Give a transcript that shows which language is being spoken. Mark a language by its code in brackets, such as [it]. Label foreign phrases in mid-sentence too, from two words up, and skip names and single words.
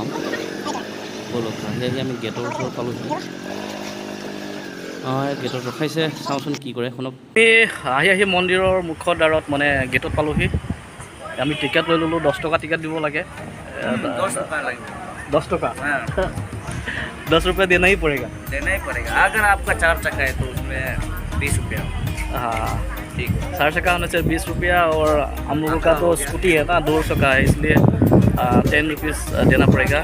[as] বলক, আহি আমি গেটৰ ওচৰত পালোঁহি। গেটত ৰখাইছে, চাওঁচোন কি কৰে শুনক। আহি মন্দিৰৰ মুখৰ দ্বাৰত মানে গেটত পালোঁহি। আমি টিকেট লৈ ল'লোঁ, 10 টকা টিকেট দিব লাগে। [hi] 10 टका 10 रुपया देना ही पड़ेगा। अगर आपका 4 चक्का है तो उसमें 20 रुपया। हाँ ठीक है, 4 चक्का होने से 20 रुपया, और हम लोगों का तो स्कूटी है ना 2 चक्का है, इसलिए 10 रुपीज़ देना पड़ेगा।